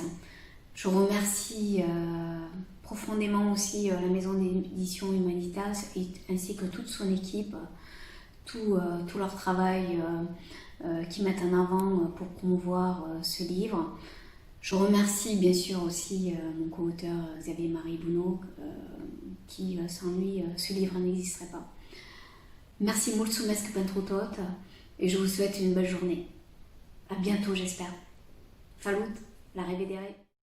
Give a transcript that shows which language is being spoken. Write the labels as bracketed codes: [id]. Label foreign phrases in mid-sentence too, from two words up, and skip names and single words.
[fr] Je remercie profondément aussi la maison d'édition Humanitas ainsi que toute son équipe, tout leur travail qu'ils mettent en avant pour promouvoir ce livre. Je remercie bien sûr aussi mon co-auteur Xavier-Marie Bounot, qui sans lui ce livre n'existerait pas. Merci [ro] mulțumesc pentru tot [fr] et je vous souhaite une belle journée. À bientôt j'espère. Salut, [ro] la revedere!